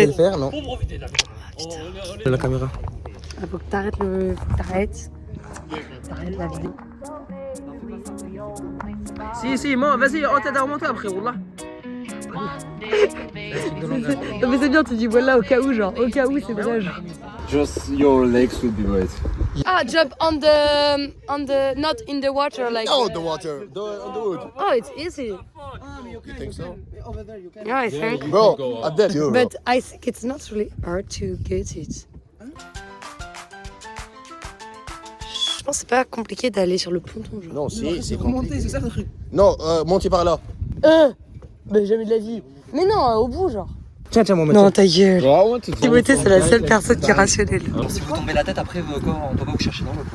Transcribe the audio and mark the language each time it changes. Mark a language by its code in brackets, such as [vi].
[fr] je vais le faire? Non. La caméra. Ah, faut que t'arrêtes le. Faut que t'arrêtes. T'arrêtes la vidéo. Si, moi, vas-y, on t'aide à remonter après, Wallah. Non, mais c'est bien, tu dis voilà au cas où, genre, au cas où, c'est vrai, genre. [en] Just your legs would be wet. Ah, jump on the, not in the water, like. Oh, the water, the wood. Oh, it's easy. You think so? Yeah, I think. Bro, I bet you. But I think it's not really hard to get it. [fr] Je pense que c'est pas compliqué d'aller sur le ponton, genre. Non, c'est compliqué. c'est ça le truc. Non, montez par là. Bah jamais de la vie. Mais non, au bout, genre. Tiens, mon Non, ta gueule. [en] I want to [fr] Timothée, c'est la seule personne qui est rationnelle. Si vous tombez la tête après, on peut pas vous chercher dans l'eau.